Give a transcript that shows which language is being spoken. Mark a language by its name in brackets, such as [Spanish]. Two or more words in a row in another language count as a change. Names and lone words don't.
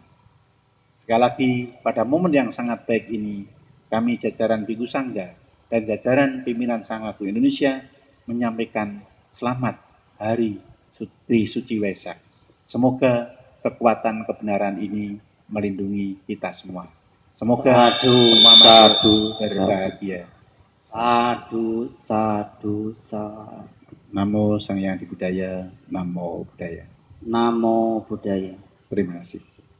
[Indonesian] Sekali lagi, pada momen yang sangat baik ini, kami jajaran Bhikkhu Sangga dan jajaran pimpinan Sangha Indonesia menyampaikan selamat Hari Suci Waisak. Semoga kekuatan kebenaran ini melindungi kita semua. Semoga semua masyarakat berbahagia. [Pali] Sadu, sadu, sadu. Namo Sang Hyang Adibudaya, Namo Buddhaya. Namo Buddhaya. [Indonesian] Terima kasih.